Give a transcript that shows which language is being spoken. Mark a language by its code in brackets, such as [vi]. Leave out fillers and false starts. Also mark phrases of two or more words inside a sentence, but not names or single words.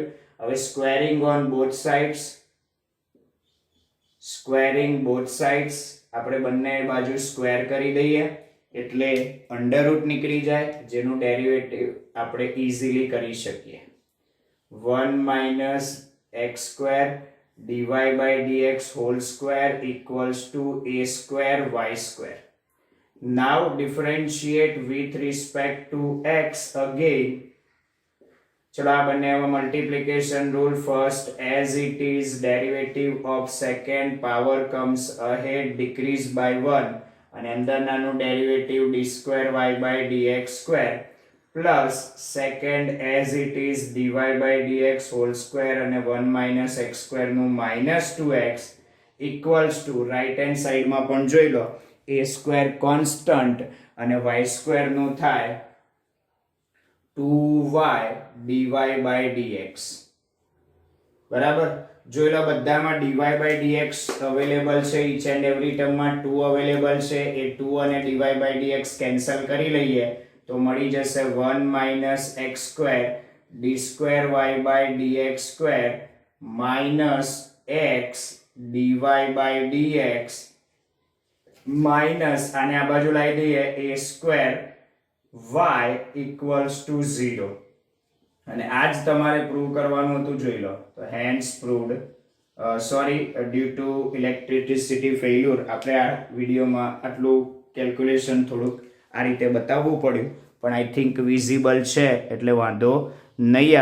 [gu] હવે [en] squaring on both sides, squaring both sides, [gu] આપણે બંને બાજુ સ્ક્વેર કરી દઈએ એટલે અંડરરૂટ નીકળી જાય, જેનું ડેરિવેટિવ આપણે ઇઝીલી કરી શકીએ. [en] 1 minus x સ્ક્વેર dy by dx whole square equals to a square y square. Now differentiate with respect to x again. [gu] ચલો આ બંને [en] multiplication rule first, as it is derivative of second power comes ahead decrease by 1, [gu] અને અંદરનાનું ડેરિવેટિવ [en] d square y by dx square plus second as it is dy by dx whole square અને 1 minus x square નું -2x equals to right hand side [gu] માં પણ જોઈ લો [en] a square constant અને y square [gu] નું થાય [en] 2y dy by dx. [gu] બરાબર. જોઈ લો બધામાં dy by dx અવેલેબલ છે, [en] each and every [gu] ટર્મમાં 2 અવેલેબલ છે. એ 2 અને [en] dy by dx [gu] કેન્સલ કરી લઈએ તો મળી જશે [en] 1 minus x square d square y by dx square minus x dy by dx minus [gu] આને આ બાજુ લાવી દઈએ [en] a square y equals to 0. [gu] અને આ જ તમારે પ્રૂવ કરવાનું હતું. જોઈ લો તો [en] hence proved. due to electricity failure [gu] આપણે આ વિડીયોમાં આટલું કેલ્ક્યુલેશન થોડુંક આ રીતે બતાવવું પડ્યું, પણ [en] I think visible [gu] છે એટલે વાંધો નહીં આવે.